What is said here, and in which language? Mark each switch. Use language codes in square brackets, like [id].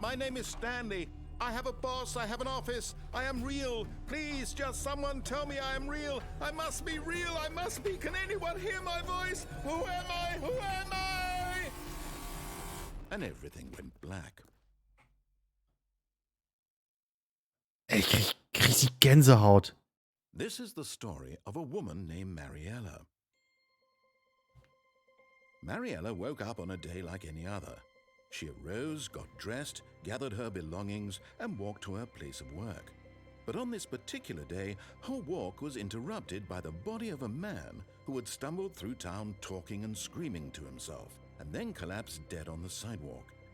[en] My name is Stanley. I have a boss. I have an office. I am real. Please, just someone tell me I am real. I must be real. I must be. Can anyone hear my voice? Who am I? Who am I? And everything went black. [de] ich krieg richtig Gänsehaut. [en] This is the story of a woman named Mariella. Mariella woke up on a day like any other. She arose, got dressed, gathered her belongings, and walked to her place of work. But on this particular day, her walk was interrupted by the body of a man who had stumbled through town talking and screaming to himself, and then collapsed dead on the sidewalk.